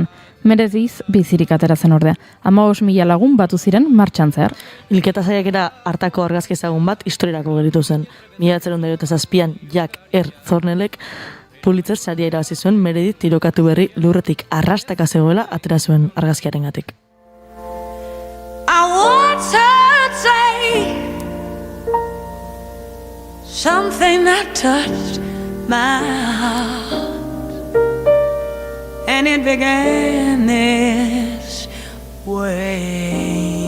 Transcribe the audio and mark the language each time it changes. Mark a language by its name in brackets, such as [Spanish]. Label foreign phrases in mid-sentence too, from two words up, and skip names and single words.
[Basque] Meredith bizirik atera zen ordea. 15.000 lagun batu ziren martxan zehar. Hilketa saiakera hartako argazki ezagun bat historiarako geritu zen. 1987an Jack R. Thornellek Pulitzer saria irabazi zuen Meredith tirokatu berri lurretik arrastaka zegoela atera zuen argazkiarengatik. [English] I once heard say something that touched my heart, and it began this way.